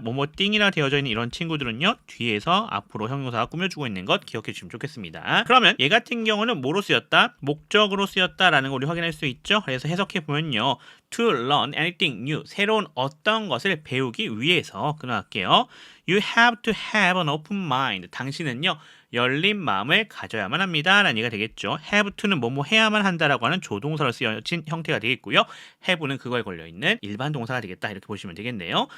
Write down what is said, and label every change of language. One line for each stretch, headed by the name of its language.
Korean: 뭐뭐띵이라 되어져 있는 이런 친구들은요. 뒤에서 앞으로 형용사가 꾸며주고 있는 것 기억해 주시면 좋겠습니다. 그러면 얘 같은 경우는 뭐로 쓰였다? 목적으로 쓰였다라는 걸 우리 확인할 수 있죠. 그래서 해석해 보면요.
English: to learn anything new,
Korean: 새로운 어떤 것을 배우기 위해서 끊어갈게요.
English: You have to have an open mind.
Korean: 당신은요. 열린 마음을 가져야만 합니다. 라는 얘기가 되겠죠. have to는 뭐뭐 해야만 한다라고 하는 조동사로 쓰여진 형태가 되겠고요. have는 그거에 걸려있는 일반 동사가 되겠다. 이렇게 보시면 되겠네요.